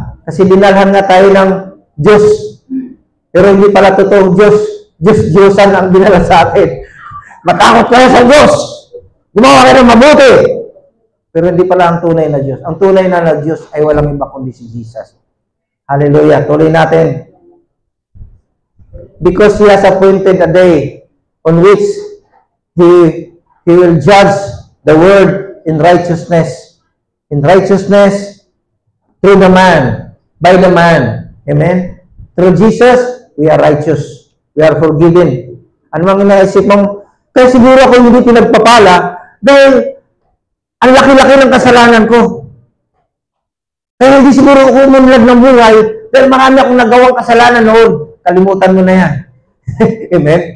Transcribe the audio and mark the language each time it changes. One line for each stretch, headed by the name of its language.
Filipino: Kasi dinalhan nga tayo ng Diyos. Pero hindi pala totoong Diyos. Diyos-Diyosan ang dinala sa atin. Matakot kayo sa Diyos. Gumawa kayo ng mabuti. Pero hindi pala ang tunay na Diyos. Ang tunay na Diyos ay walang iba kundi si Jesus. Hallelujah. Tuloy natin.
English: Because He has appointed a day on which He will judge the world in righteousness. In righteousness, through the man, by the man. Amen? Through Jesus, we are righteous. We are forgiven.
Filipino: Ano mang inaisip mong, kaya siguro ako hindi pinagpapala dahil ang laki-laki ng kasalanan ko. Kaya hindi siguro ako umunlad ng buhay dahil marami akong nagawang kasalanan noon. Kalimutan mo na yan. Amen?